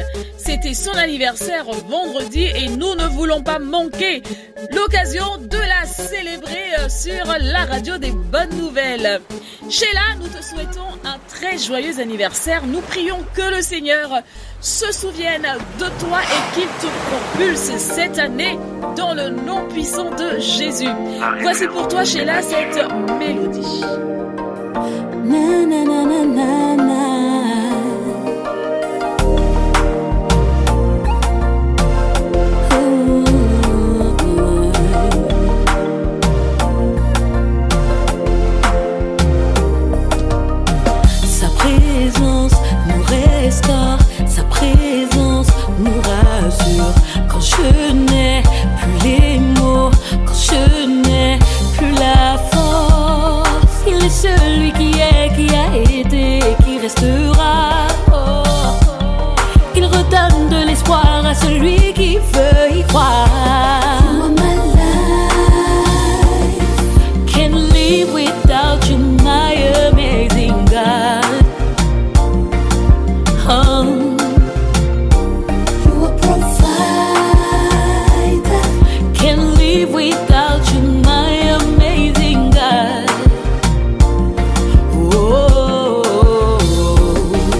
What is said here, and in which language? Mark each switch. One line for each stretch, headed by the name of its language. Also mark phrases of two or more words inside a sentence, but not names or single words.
French: C'était son anniversaire vendredi et nous ne voulons pas manquer l'occasion de la célébrer sur la radio des bonnes nouvelles. Sheila, nous te souhaitons un très joyeux anniversaire. Nous prions que le Seigneur se souvienne de toi et qu'il te propulse cette année dans le nom puissant de Jésus. Voici pour toi, Sheila, cette mélodie. Na na na na na na. Sa présence nous restaure, sa présence nous rassure. Quand je n'ai plus les mots, quand je n'ai plus la force, il est celui qui a été et qui restera. Oh, oh. Il redonne de l'espoir à celui qui veut y croire.
English: You are my life. Can't live without you, my amazing God. Oh. You are provider. Can't live without you, my amazing God. Oh.